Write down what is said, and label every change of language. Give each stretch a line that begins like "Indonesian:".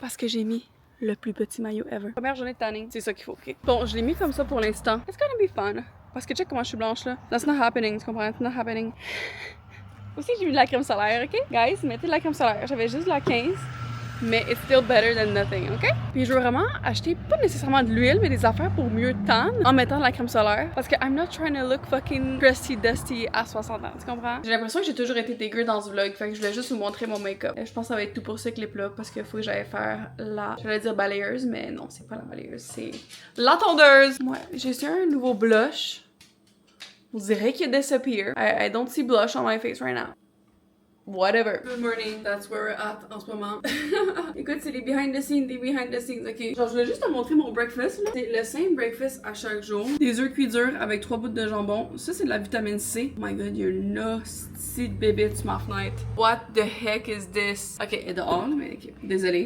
French: Parce que j'ai mis le plus petit maillot ever. Première journée de tanning, c'est ça qu'il faut, ok? Bon, je l'ai mis comme ça pour l'instant.
English: It's gonna be fun.
French: Parce que check comment je suis blanche là.
English: That's not happening,
French: tu comprends?
English: It's not happening.
French: Aussi, j'ai mis de la crème solaire, ok? Guys, mettez de la crème solaire. J'avais juste de la 15, mais
English: it's still better than nothing,
French: ok? Puis je veux vraiment acheter, pas nécessairement de l'huile, mais des affaires pour mieux tan en mettant de la crème solaire.
English: Parce que I'm not trying to look fucking crusty dusty
French: à 60 ans, tu comprends? J'ai l'impression que j'ai toujours été dégueu dans ce vlog, fait que je voulais juste vous montrer mon make-up. Je pense que ça va être tout pour ce clip-là, parce qu'il faut que j'aille faire la... J'allais dire balayeuse, mais non, c'est pas la balayeuse, c'est la tondeuse! Ouais, j'ai essayé un nouveau blush. On dirait qu'il disappear.
English: I don't see blush on my face right now. Whatever. Good morning, that's where we're at
French: en ce moment. Écoute, c'est les behind the scenes, ok? Genre, je voulais juste te montrer mon breakfast, là. C'est le same breakfast à chaque jour. Des œufs cuits durs avec 3 bouts de jambon. Ça, c'est de la vitamine C.
English: Oh my god, you're nasty
French: bébé sur ma fenêtre.
English: What the heck is this?
French: Ok, elle est dehors, mais ok. Désolée.